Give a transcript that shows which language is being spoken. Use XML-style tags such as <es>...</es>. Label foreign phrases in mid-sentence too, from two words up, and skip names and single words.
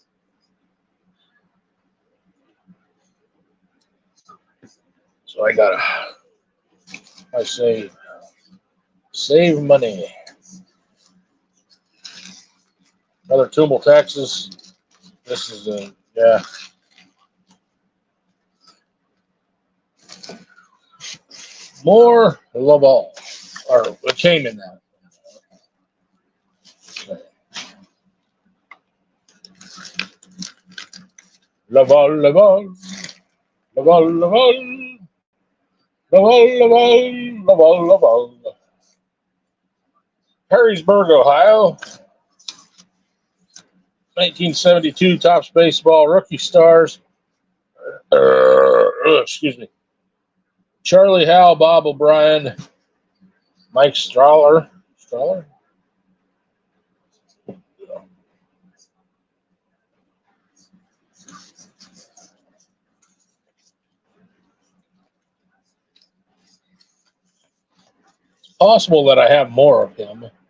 <en>So I save money. Another Tumble, Texas. This is yeah. More Laval, or it came in that. Laval, Laval, Laval, Laval, Laval, Laval, Laval, Laval. Perrysburg, Ohio. 1972 Topps Baseball Rookie Stars. Excuse me. Charlie Howe, Bob O'Brien, Mike Strahler. Strahler? It's possible that I have more of him.</en>